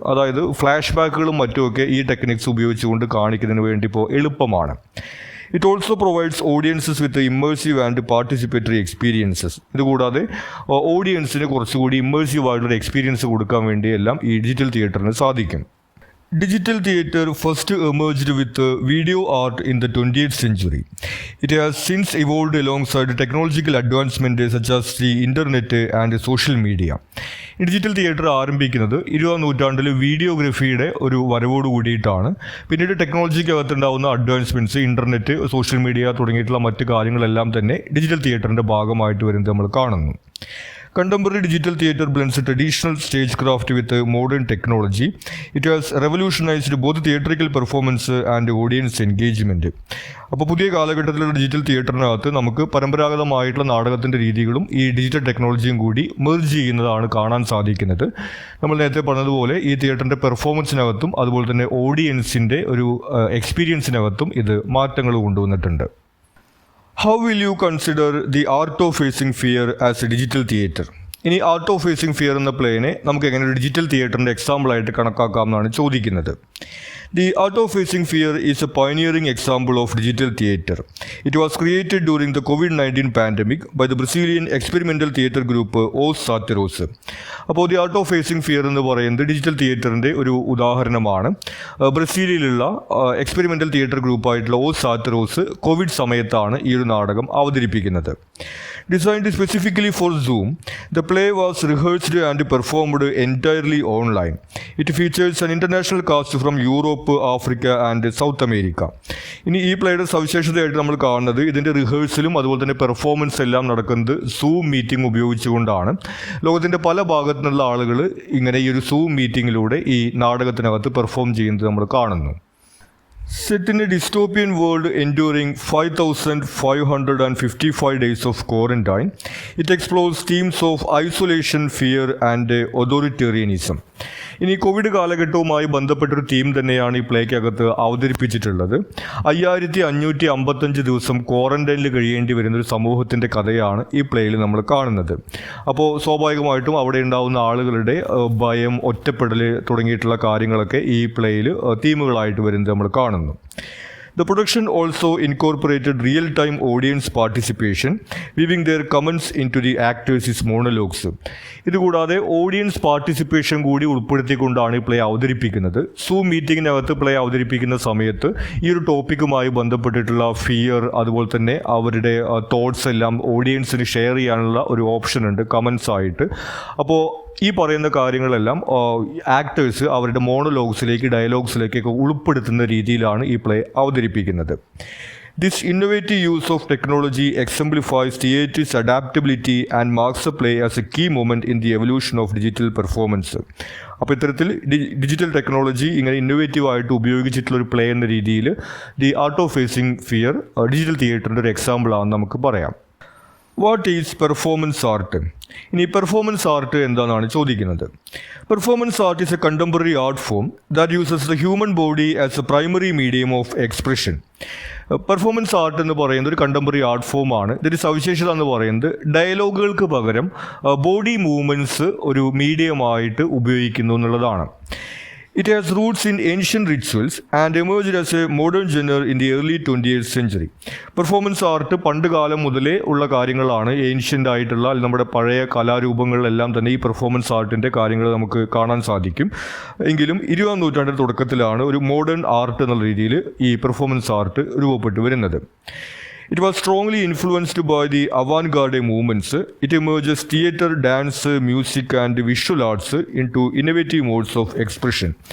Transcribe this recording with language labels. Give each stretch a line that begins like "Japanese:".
Malayalam: അതായത് ഫ്ലാഷ് ബാക്കുകളും മറ്റുമൊക്കെ ഈ ടെക്നിക്സ് ഉപയോഗിച്ചുകൊണ്ട് കാണിക്കുന്നതിന് വേണ്ടി ഇപ്പോൾ എളുപ്പമാണ്.
English: It also provides audiences with immersive and participatory experiences.
Malayalam: ഇതുകൂടാതെ ഓഡിയൻസിന് കുറച്ചുകൂടി ഇമ്മേഴ്സീവ് ആയിട്ടുള്ള എക്സ്പീരിയൻസ് കൊടുക്കാൻ വേണ്ടിയെല്ലാം ഈ ഡിജിറ്റൽ തിയേറ്ററിന് സാധിക്കും.
English: Digital theatre first emerged with video art in the 20th century. It has since evolved alongside technological advancements such as the internet and social media.
Malayalam: Digital theatre ആരംഭിക്കുന്നത് 20ാം നൂറ്റാണ്ടിൽ വീഡിയോഗ്രഫിയുടെ ഒരു വരവോട് കൂടിയിട്ടാണ്. പിന്നീട് ടെക്നോളജിക്കകത്തുണ്ടാവുന്ന അഡ്വാൻസ്മെൻറ്റ്സ്, ഇൻ്റർനെറ്റ്, സോഷ്യൽ മീഡിയ തുടങ്ങിയിട്ടുള്ള മറ്റ് കാര്യങ്ങളെല്ലാം തന്നെ digital തിയേറ്ററിൻ്റെ ഭാഗമായിട്ട് വരുന്നത് നമ്മൾ കാണുന്നു.
English: Contemporary digital theatre blends traditional stagecraft with modern technology. It has revolutionized both theatrical performance and audience engagement.
Malayalam: അപ്പോൾ പുതിയ കാലഘട്ടത്തിലുള്ള ഡിജിറ്റൽ തിയേറ്ററിനകത്ത് നമുക്ക് പരമ്പരാഗതമായിട്ടുള്ള നാടകത്തിൻ്റെ രീതികളും ഈ ഡിജിറ്റൽ ടെക്നോളജിയും കൂടി മെർജ് ചെയ്യുന്നതാണ് കാണാൻ സാധിക്കുന്നത്. നമ്മൾ നേരത്തെ പറഞ്ഞതുപോലെ ഈ തിയേറ്ററിൻ്റെ പെർഫോമൻസിനകത്തും അതുപോലെ തന്നെ ഓഡിയൻസിൻ്റെ ഒരു എക്സ്പീരിയൻസിനകത്തും ഇത് മാറ്റങ്ങൾ കൊണ്ടുവന്നിട്ടുണ്ട്.
English: How will you consider the art of facing fear as a digital theatre?
Malayalam: ഇനി ആർട്ട് ഓഫ് ഫേസിംഗ് ഫിയർ എന്ന പ്ലേനെ നമുക്ക് എങ്ങനെ ഒരു ഡിജിറ്റൽ തിയേറ്ററിൻ്റെ എക്സാമ്പിളായിട്ട് കണക്കാക്കാം എന്നാണ് ചോദിക്കുന്നത്.
English: The Art of Facing Fear is a pioneering example of digital theatre. It was created during the COVID-19 pandemic by the Brazilian experimental theatre group Os Satiros.
Malayalam: അപ്പോൾ the art of facing fear എന്ന് പറയുന്നത് digital തിയേറ്ററിൻ്റെ ഒരു ഉദാഹരണമാണ്. ബ്രസീലിലുള്ള experimental theatre ഗ്രൂപ്പായിട്ടുള്ള hose സാറ്ററോസ് Covid സമയത്താണ് ഈ ഒരു നാടകം അവതരിപ്പിക്കുന്നത്.
English: Designed specifically for Zoom, the play was rehearsed and performed entirely online. It features an international cast from Europe, Africa and South America.
Malayalam: ഇനി ഈ പ്ലേയുടെ സവിശേഷതയായിട്ട് നമ്മൾ കാണുന്നത് ഇതിൻ്റെ റിഹേഴ്സലും അതുപോലെ തന്നെ പെർഫോമൻസ് എല്ലാം നടക്കുന്നത് സൂം മീറ്റിംഗ് ഉപയോഗിച്ചുകൊണ്ടാണ്. ലോകത്തിൻ്റെ പല ഭാഗത്തു നിന്നുള്ള ആളുകൾ ഇങ്ങനെ ഈ ഒരു സൂം മീറ്റിങ്ങിലൂടെ ഈ നാടകത്തിനകത്ത് പെർഫോം ചെയ്യുന്നത് നമ്മൾ കാണുന്നു.
English: Set in a dystopian world enduring 5,555 days of quarantine, it explores themes of isolation, fear and authoritarianism.
Malayalam: ഇനി കോവിഡ് കാലഘട്ടവുമായി ബന്ധപ്പെട്ടൊരു തീം തന്നെയാണ് ഈ പ്ലേക്കകത്ത് അവതരിപ്പിച്ചിട്ടുള്ളത്. 5555 ദിവസം ക്വാറന്റൈനിൽ കഴിയേണ്ടി വരുന്ന ഒരു സമൂഹത്തിൻ്റെ കഥയാണ് ഈ പ്ലേയിൽ നമ്മൾ കാണുന്നത്. അപ്പോൾ സ്വാഭാവികമായിട്ടും അവിടെ ഉണ്ടാകുന്ന ആളുകളുടെ ഭയം, ഒറ്റപ്പെടൽ തുടങ്ങിയിട്ടുള്ള കാര്യങ്ങളൊക്കെ ഈ പ്ലേയിൽ തീമുകളായിട്ട് വരുന്നത് നമ്മൾ കാണുന്നു.
English: The production also incorporated real-time audience participation, weaving their comments into the actors' monologues.
Malayalam: ഇതുകൂടാതെ ഓഡിയൻസ് പാർട്ടിസിപ്പേഷൻ കൂടി ഉൾപ്പെടുത്തിക്കൊണ്ടാണ് ഈ പ്ലേ അവതരിപ്പിക്കുന്നത്. സൂം മീറ്റിങ്ങിനകത്ത് പ്ലേ അവതരിപ്പിക്കുന്ന സമയത്ത് ഈ ഒരു ടോപ്പിക്കുമായി ബന്ധപ്പെട്ടിട്ടുള്ള ഫിയർ, അതുപോലെ തന്നെ അവരുടെ തോട്ട്സ് എല്ലാം ഓഡിയൻസിന് ഷെയർ ചെയ്യാനുള്ള ഒരു ഓപ്ഷൻ ഉണ്ട് കമൻസ് ആയിട്ട്. അപ്പോൾ ഈ പറയുന്ന കാര്യങ്ങളെല്ലാം ആക്ടേഴ്സ് അവരുടെ മോണോലോഗ്സിലേക്ക്, ഡയലോഗ്സിലേക്കൊക്കെ ഉൾപ്പെടുത്തുന്ന രീതിയിലാണ് ഈ പ്ലേ അവതരിപ്പിക്കുന്നത്.
English: This innovative use of technology exemplifies theatre's adaptability and marks the play as a key moment in the evolution of digital performance.
Malayalam: അപ്പോൾ ഇത്തരത്തിൽ ഡിജിറ്റൽ ടെക്നോളജി ഇങ്ങനെ ഇന്നോവേറ്റീവായിട്ട് ഉപയോഗിച്ചിട്ടുള്ള ഒരു പ്ലേ എന്ന രീതിയിൽ the art of phasing fear digital തിയേറ്ററിൻ്റെ ഒരു എക്സാമ്പിളാണെന്ന് നമുക്ക് പറയാം.
English: What is performance art?
Malayalam: ഇനി പെർഫോമൻസ് ആർട്ട് എന്താണെന്നാണ് ചോദിക്കുന്നത്.
English: Performance art is a contemporary art form that uses the human body as a primary medium of expression.
Malayalam: Performance art എന്ന് പറയുന്നത് ഒരു കണ്ടംപററി ആർട്ട് ഫോമാണ്. ഇതിൻ്റെ സവിശേഷത എന്ന് പറയുന്നത് ഡയലോഗുകൾക്ക് പകരം ബോഡി മൂവ്മെൻറ്റ്സ് ഒരു മീഡിയമായിട്ട് ഉപയോഗിക്കുന്നു എന്നുള്ളതാണ്.
English: It has roots in ancient rituals and emerged as a modern genre in the early 20th century.
Malayalam: Performance art പണ്ട് കാലം മുതലേ ഉള്ള കാര്യങ്ങളാണ്. ഏൻഷ്യൻ്റ് ആയിട്ടുള്ള നമ്മുടെ പഴയ കലാരൂപങ്ങളിലെല്ലാം തന്നെ ഈ പെർഫോമൻസ് ആർട്ടിൻ്റെ കാര്യങ്ങൾ നമുക്ക് കാണാൻ സാധിക്കും. എങ്കിലും 20ാം നൂറ്റാണ്ടിൻ്റെ തുടക്കത്തിലാണ് ഒരു മോഡേൺ ആർട്ട് എന്നുള്ള രീതിയിൽ ഈ പെർഫോമൻസ് ആർട്ട് രൂപപ്പെട്ടു വരുന്നത്.
English: It was strongly influenced by the avant-garde movements. It emerges theatre, dance, music and visual arts into innovative modes of expression.